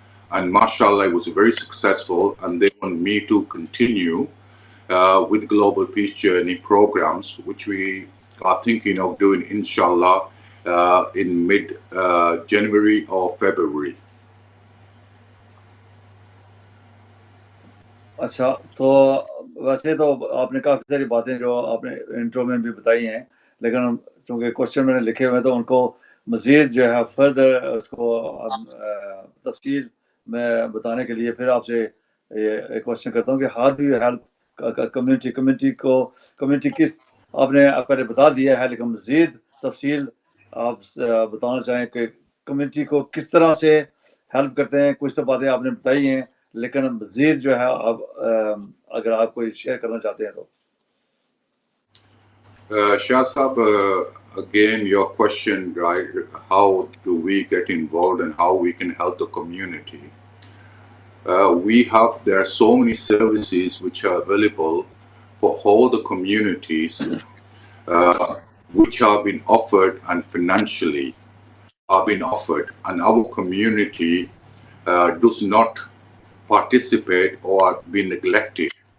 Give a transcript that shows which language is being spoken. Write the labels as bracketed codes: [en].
[en] And mashallah, it was very successful, and they want me to continue with Global Peace Journey programs, which we are thinking of doing, inshallah, in mid-January or February. [hi] अच्छा, तो वैसे तो आपने काफ़ी सारी बातें जो आपने इंट्रो में भी बताई हैं, लेकिन चूँकि क्वेश्चन मैंने लिखे हुए हैं तो उनको मज़ीद जो है फर्दर उसको तफसील में बताने के लिए फिर आपसे ये क्वेश्चन करता हूँ कि [en] how do you help community [hi] किस आपने पहले बता दिया है, लेकिन मज़ीद तफसील आप बताना चाहें कि कम्युनिटी को किस तरह से हेल्प करते हैं. कुछ तो बातें आपने बताई हैं, लेकिन मज़ीद जो है आप अगर आप कोई शेयर करना चाहते हैं तो. [en] Shah Saab, again, your question, right? How do we get involved and how we can help the community? There are so many services which are available for all the communities, which are being offered and financially are being offered, and our community does not participate or be neglected.